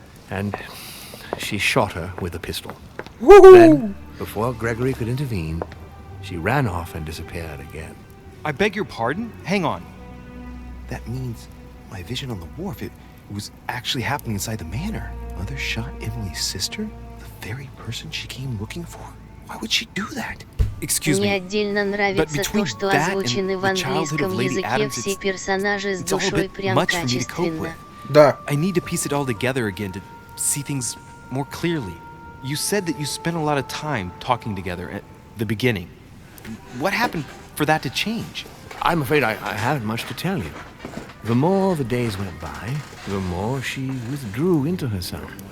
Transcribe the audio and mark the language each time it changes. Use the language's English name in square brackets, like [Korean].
[English] And she shot her with a pistol. Then, before Gregory could intervene, she ran off and disappeared again. I beg your pardon? Hang on. That means my vision on the wharf, it was actually happening inside the manor. Mother shot Emily's sister? The very person she came looking for? Why would she do that? Excuse me, [Russian] Мне отдельно нравится то, что озвучены в английском языке все персонажи с душой прям качественно. Да. [English] I need to piece it all together again to see things more clearly. You said that you spent a lot of time talking together at the beginning. What happened for that to change? I'm afraid I haven't much to tell you. The more the days went by, the more she withdrew into herself.